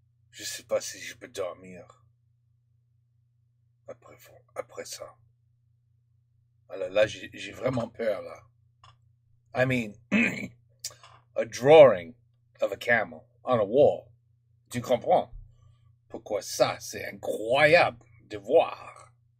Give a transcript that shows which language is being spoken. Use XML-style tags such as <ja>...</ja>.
<fr>Je sais pas si je peux dormir après ça. Alors là, j'ai vraiment peur, là.</fr> <en>I mean, a drawing of a camel on a wall.</en> <fr>Tu comprends? Pourquoi ça, c'est incroyable de voir.</fr>